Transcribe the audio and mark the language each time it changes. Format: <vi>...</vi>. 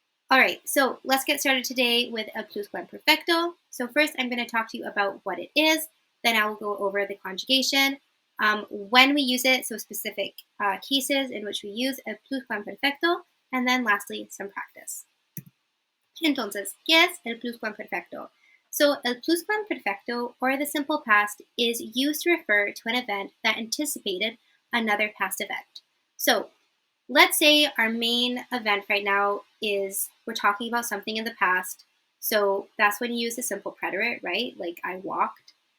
<en>All right, so let's get started today with el Pluscuamperfecto. So first I'm going to talk to you about what it is, then I will go over the conjugation, when we use it, so specific cases in which we use el Pluscuamperfecto, and then lastly, some practice.</en> <es>Entonces, ¿qué es el Pluscuamperfecto?</es> <en>So, el Pluscuamperfecto, or the simple past, is used to refer to an event that anticipated another past event. So, let's say our main event right now is we're talking about something in the past. So, that's when you use the simple preterite, right? Like, I walked.</en>